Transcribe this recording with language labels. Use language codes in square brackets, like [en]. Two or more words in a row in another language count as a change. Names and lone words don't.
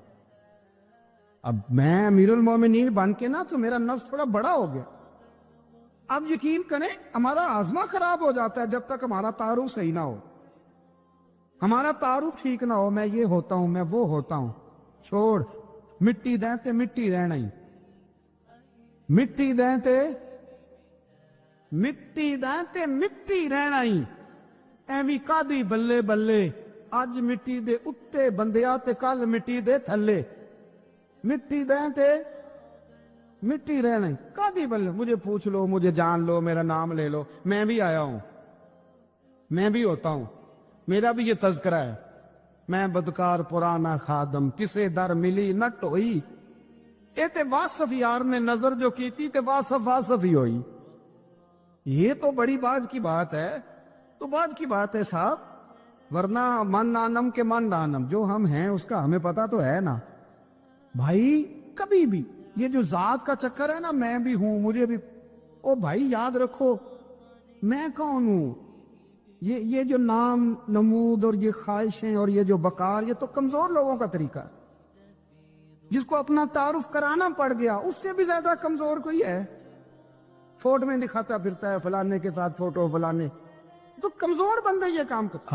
[ur] اب میں امیر المومنین بن کے نا تو میرا نفس تھوڑا بڑا ہو گیا۔ اب یقین کریں ہمارا آزما خراب ہو جاتا ہے جب تک ہمارا تعارف صحیح نہ ہو، ہمارا تعارف ٹھیک نہ ہو، میں یہ ہوتا ہوں میں وہ ہوتا ہوں، چھوڑ، [pa] مٹی دیں تے مٹی رہنا ہی، مٹی دیں تے مٹی دیں تے مٹی رہنا ہی، ایویں کادی بلے بلے، اج مٹی دے اتے بندیا تے کل مٹی دے تھلے، مٹی دیں تے مٹی رہنا ہی، کادی بلے، [ur] مجھے پوچھ لو، مجھے جان لو، میرا نام لے لو، میں بھی آیا ہوں، میں بھی ہوتا ہوں، میرا بھی یہ تذکرہ ہے، [pa] میں بدکار پرانا خادم، کسے در ملی نہ ٹوئی، اے تے واصف یار نے نظر جو کی تھی تے واصف واصف ہی ہوئی۔ [ur] یہ تو بڑی بات کی بات ہے، تو بات کی بات ہے صاحب، ورنہ [fa] من دانم کے من دانم، [ur] جو ہم ہیں اس کا ہمیں پتا تو ہے نا بھائی۔ کبھی بھی یہ جو ذات کا چکر ہے نا، میں بھی ہوں مجھے بھی، او بھائی یاد رکھو میں کون ہوں، یہ جو نام نمود اور یہ خواہشیں اور یہ جو بکار، یہ تو کمزور لوگوں کا طریقہ ہے، جس کو اپنا تعارف کرانا پڑ گیا اس سے بھی زیادہ کمزور کوئی ہے، فوٹو میں دکھاتا پھرتا ہے فلانے کے ساتھ فوٹو، فلانے، تو کمزور بندے یہ کام کرتا۔